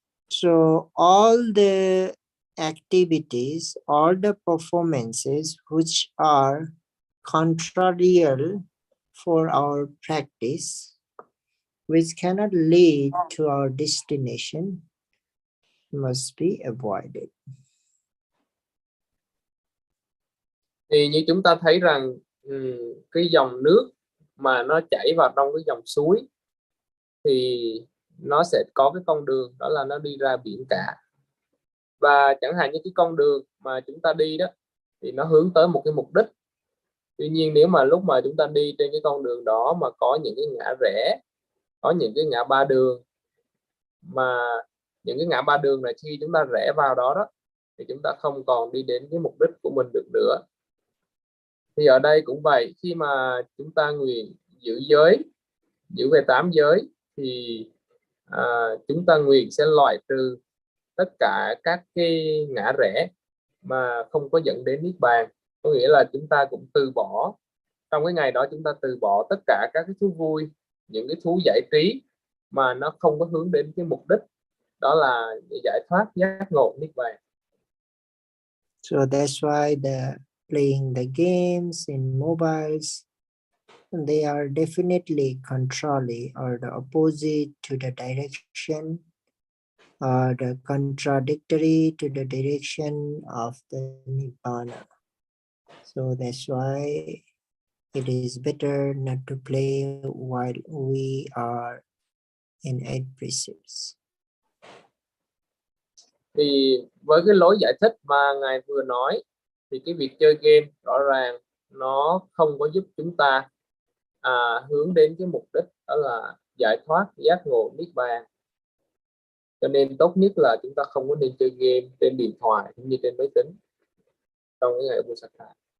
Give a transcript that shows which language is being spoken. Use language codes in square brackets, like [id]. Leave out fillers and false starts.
[en] So all the activities, all the performances which are contrarial for our practice, which cannot lead to our destination, must be avoided. [vi] Thì như chúng ta thấy rằng cái dòng nước mà nó chảy vào trong cái dòng suối thì nó sẽ có cái con đường, đó là nó đi ra biển cả. Và chẳng hạn như cái con đường mà chúng ta đi đó thì nó hướng tới một cái mục đích. Tuy nhiên nếu mà lúc mà chúng ta đi trên cái con đường đó mà có những cái ngã rẽ, có những cái ngã ba đường, mà những cái ngã ba đường này khi chúng ta rẽ vào đó thì chúng ta không còn đi đến cái mục đích của mình được nữa. Thì ở đây cũng vậy, khi mà chúng ta nguyện giữ về 8 giới thì chúng ta nguyện sẽ loại trừ tất cả các cái ngã rẽ mà không có dẫn đến Niết Bàn. Có nghĩa là chúng ta cũng từ bỏ, trong cái ngày đó chúng ta từ bỏ tất cả các cái thú vui, những cái thú giải trí mà nó không có hướng đến cái mục đích, đó là giải thoát, giác ngộ, Niết Bàn. [en] So that's why playing the games in mobiles, they are definitely contrary or the opposite to the direction, or the contradictory to the direction of the Nibbana. So that's why it is better not to play while we are in 8 precepts. [vi] Thì với cái lối giải thích mà Ngài vừa nói thì cái việc chơi game rõ ràng nó không có giúp chúng ta hướng đến cái mục đích, đó là giải thoát, giác ngộ, Niết Bàn. Cho nên tốt nhất là chúng ta không có nên chơi game trên điện thoại cũng như trên máy tính trong cái ngày Uposatha.